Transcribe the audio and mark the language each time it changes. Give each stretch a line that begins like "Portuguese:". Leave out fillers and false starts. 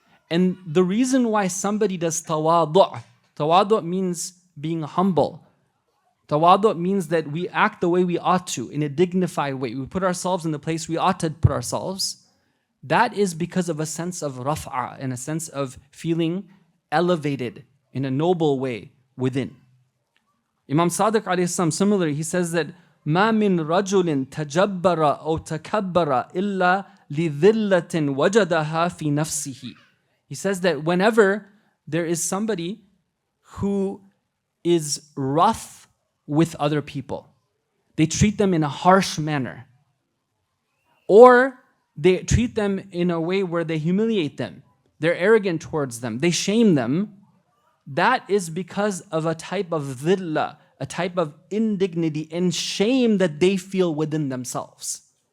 English: And the reason why somebody does tawadu means being humble. Tawadu means that we act the way we ought to, in a dignified way. We put ourselves in the place we ought to put ourselves. That is because of a sense of raf'a, and a sense of feeling elevated in a noble way within. Imam Sadiq alayhi salam, similarly, he says that
Arabic: ما من رجل تجبر أو تكبر إلا لذلة وجدها في نفسه.
English: He says that whenever there is somebody who is rough with other people, they treat them in a harsh manner, or they treat them in a way where they humiliate them, they're arrogant towards them, they shame them, that is because of a type of dhillah, a type of indignity and shame that they feel within themselves.